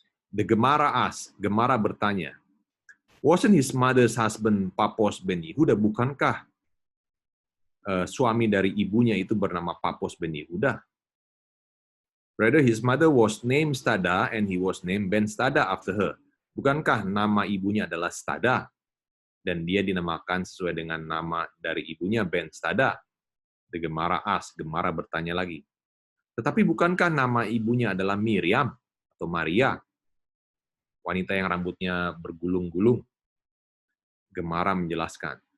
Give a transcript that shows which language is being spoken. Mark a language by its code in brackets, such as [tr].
[en] The Gemara bertanya, wasn't his mother's husband Papos ben Yehuda? [id] Bukankah suami dari ibunya itu bernama Papos ben Yehuda? [en] Rather, his mother was named Stada and he was named Ben Stada after her. [id] Bukankah nama ibunya adalah Stada dan dia dinamakan sesuai dengan nama dari ibunya Ben Stada? The Gemara bertanya lagi. Tetapi bukankah nama ibunya adalah Miriam atau Maria? Wanita yang rambutnya bergulung-gulung. Gemara menjelaskan.